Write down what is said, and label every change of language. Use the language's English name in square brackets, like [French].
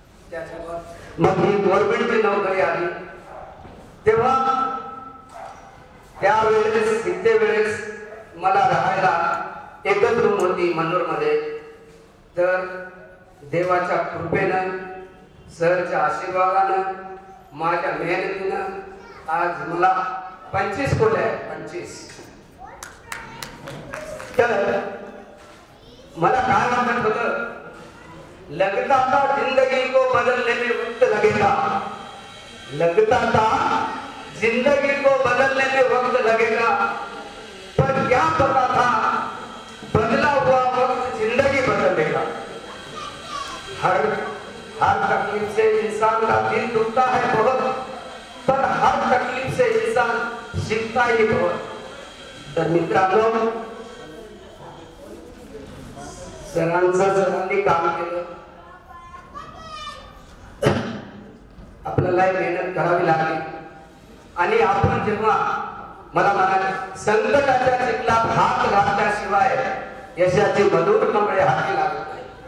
[Marathi] त्याच्यावर मग ही गव्हर्नमेंटची नोकरी आली. तेव्हा त्यावेळेस वेळेस मला राहायला एकच रूम होती मनोरमध्ये. तर देवाच्या कृपेनं, सरच्या आशीर्वादानं, माझ्या मेहनतीनं आज मला 25 खोल्या आहेत. 25. तर मला काय वाटत होतं, [Hindi] लगता था जिंदगी को बदलने में वक्त लगेगा, लगता था जिंदगी को बदलने में वक्त लगेगा, पर क्या पता था बदला हुआ वक्त जिंदगी बदल देगा. हर तकलीफ से इंसान का दिल दुखता है बहुत, पर हर तकलीफ से इंसान सीखता ही बहुत. [Marathi] तर मित्रांनो, सरांनी काम केलं. आपल्याला मेहनत करावी लागली. आणि आपण जेव्हा मला म्हणाले संकटाच्या चिखलात हात घातल्याशिवाय यशाची मधुर कमळे हाती लागत नाही.